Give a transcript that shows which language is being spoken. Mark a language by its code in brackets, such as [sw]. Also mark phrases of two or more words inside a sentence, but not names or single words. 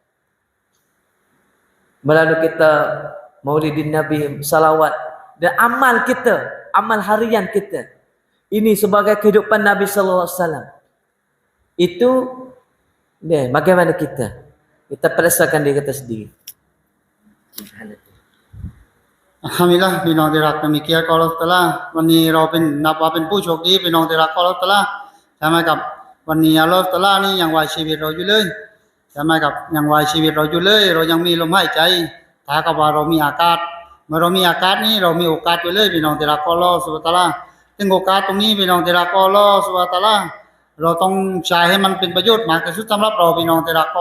[ms] Melalui kita maulidin Nabi, salawat dan amal kita, amal harian kita. Ini sebagai kehidupan Nabi [ar] صلى الله عليه وسلم. [ms] Itu bagaimana kita periksakan diri kita sendiri. [th] Alhamdulillah พี่น้องที่รักมีเกียรติของอัลเลาะห์ตะอาลาวันนี้เรานับว่าเป็นผู้โชคดีพี่น้องที่รักของอัลเลาะห์ตะอาลาใช่ไหมครับวันนี้อัลเลาะห์ตะอาลานี่ยังไว้ชีวิตเราอยู่เลยใช่ไหมครับยังไว้ชีวิตเราอยู่เลยเรายังมีลมหายใจถ้ากับว่า เรามีอากาศเมื่อเรามีอากาศนี้เรามีโอกาสอยู่เลยพี่น้องที่รักของอัลเลาะห์ [ar] سبحانه وتعالى [th] ถึงโอกาสตรงนี้พี่น้องที่รักของอัลเลาะห์ [ar] سبحانه وتعالى [th] เราต้องใช้ให้มันเป็นประโยชน์มากที่สุดสำหรับเราพี่น้องที่รักของอั